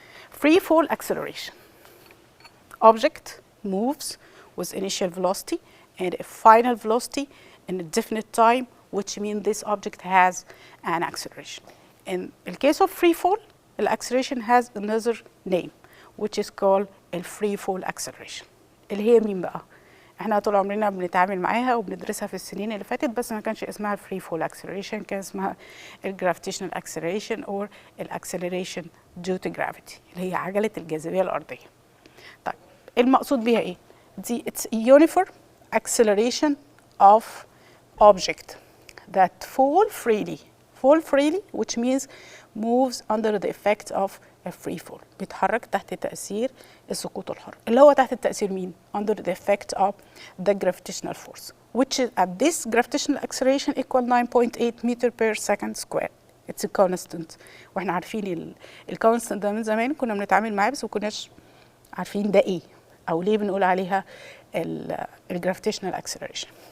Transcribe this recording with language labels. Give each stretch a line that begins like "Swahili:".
English: Free fall acceleration. Object moves with initial velocity and a final velocity in a definite time, which means this object has an acceleration. In the case of free fall, the acceleration has another name, which is called a free fall acceleration.
Arabic: اللي هي مين بقى؟ احنا طول عمرنا بنتعامل معاها وبندرسها في السنين اللي فاتت، بس ما كانش اسمها free fall acceleration، كان اسمها
English: gravitational acceleration or acceleration due to gravity،
Arabic: اللي هي عجلة الجاذبية الأرضية. طيب المقصود بيها ايه؟ دي
English: it's uniform acceleration of object that fall freely, which means moves under the effect of a free fall.
Arabic: بيتحرك تحت تأثير السقوط الحر. اللي هو تحت التأثير مين؟
English: Under the effect of the gravitational force, which is at this gravitational acceleration equal 9.8 meter per second square. it's a constant.
Arabic: واحنا عارفين الكونستنت ده من زمان كنا بنتعامل معاه بس ما كناش عارفين ده ايه او ليه بنقول عليها الجرافيتيشنال اكسلريشن.